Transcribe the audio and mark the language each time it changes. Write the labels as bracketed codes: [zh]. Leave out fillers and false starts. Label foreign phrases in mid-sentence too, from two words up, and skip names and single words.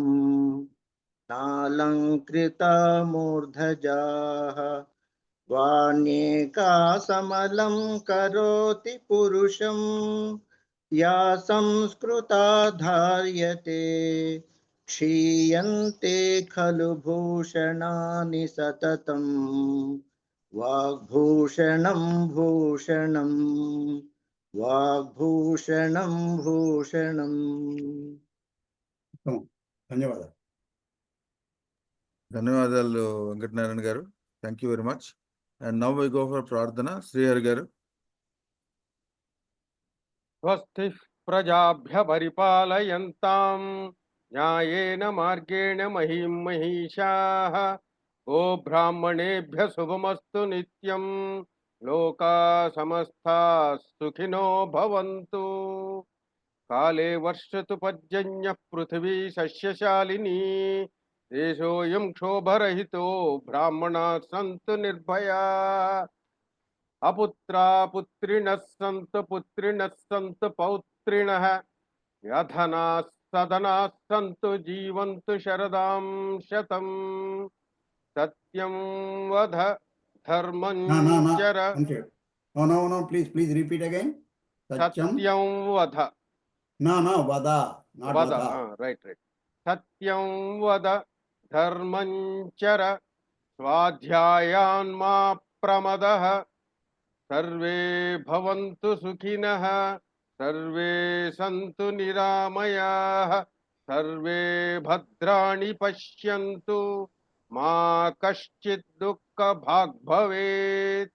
[sa] नालङ्कृता मूर्धजाः वाण्येकासमलं करोति पुरुषं या संस्कृता धार्यते क्षीयन्ते खलु भूषणानि सततं वाग्भूषणं भूषणं वाग्भूषणं भूषणं [te] ధన్యవాదాలు. ధన్యవాదాలు వెంకటనారాయణ గారు. [en] Thank you very much. And now we go for ప్రార్థన. శ్రీహరి గారు. [sa] స్వస్తి ప్రజాభ్య పరిపాలయంతాం న్యాయేన మార్గేణ మహీం మహిషాః గో బ్రాహ్మణేభ్య శుభమస్తు నిత్యం లోకా సమస్తాః సుఖినో భవంతు. కాలే వర్షతు పర్జన్యః పృథివీ సస్యశాలినీ దేశోऽयं క్షోభరహితో బ్రాహ్మణాः సంతు నిర్భయాः. అపుత్రా పుత్రిణః సంతు పుత్రిణః సంతు పౌత్రిణః యధనాः సదనాः సంతు జీవంతు శరదాం శతం. సత్యం వద ధర్మం చర. [en] No, please repeat again. [sa] సత్యం వద. వద, not వద. వద. [en] రైట్. [sa] సత్యం వద ధర్మం చర స్వాధ్యాయాన్ మా ప్రమదః. సర్వే భవంతు సుఖినః సర్వే సంతు నిరామయాః సర్వే భద్రాణి పశ్యంతు మా కశ్చిత్ దుఃఖభాగ్ భవేత్.